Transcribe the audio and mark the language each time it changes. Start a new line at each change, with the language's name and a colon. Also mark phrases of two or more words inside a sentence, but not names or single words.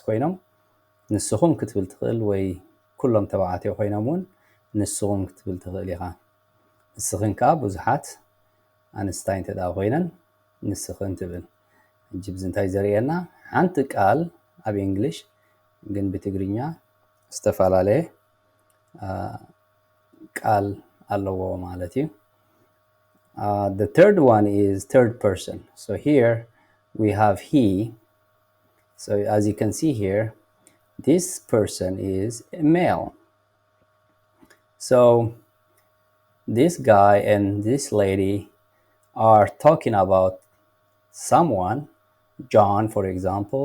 Tigrinya: ኮይኖም ንስኹም ክትብል ትኽእል፣ ወይ ኩሎም ተባዕትዮ ኮይኖም እውን ንስኹም ክትብል ትኽእል ኢኻ። ንስኽን ከዓ ብዙሓት ኣንስታይ እንተዳ ኮይነን ንስኽን ትብል። ሕጂ ብዚ እንታይ ዘርእየና ሓንቲ ቃል ኣብ እንግሊሽ ግን ብትግርኛ ዝተፈላለየ ቃል ኣለዎ ማለት እዩ።
English: The third one is third person. So here we have he. So as you can see here, this person is a male. So this guy and this lady are talking about someone, John for example.